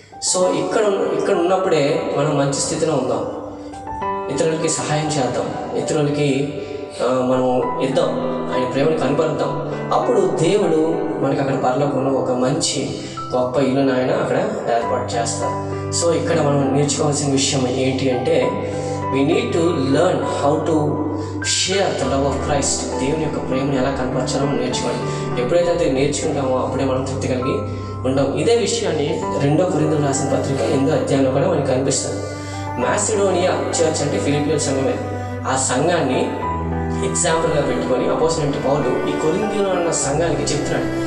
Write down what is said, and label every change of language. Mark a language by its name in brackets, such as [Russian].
[Telugu] So ఇక్కడ ఉన్నప్పుడే మనం మంచి స్థితిలో ఉందాం, ఇతరులకి సహాయం చేద్దాం, ఇతరులకి మనం ఇద్దాం, ఆయన ప్రేమను కనపరుద్దాం. అప్పుడు దేవుడు మనకి అక్కడ పరలోకంలో ఒక మంచి గొప్ప ఇల్లును ఆయన అక్కడ ఏర్పాటు చేస్తారు. సో ఇక్కడ మనం నేర్చుకోవాల్సిన విషయం ఏంటి అంటే [English] we need to learn how to share the love of Christ. [Telugu] దేవుని యొక్క ప్రేమను ఎలా కనపరచాలో నేర్చుకోవాలి. ఎప్పుడైతే అది నేర్చుకుంటామో అప్పుడే మనం తృప్తి కలిగి ఉంటాం. ఇదే విషయాన్ని 2 కొరింథీయులకు రాసిన పత్రిక 8వ అధ్యాయంలో కూడా మనకి కనిపిస్తుంది. మాసిడోనియా చర్చ్ అంటే ఫిలిప్పీల సంఘమే. ఆ సంఘాన్ని ఎగ్జాంపుల్గా పెట్టుకొని అపోస్తలుడైన పౌలు ఈ కొరింథీయులో ఉన్న సంఘానికి చెప్తున్నాడు.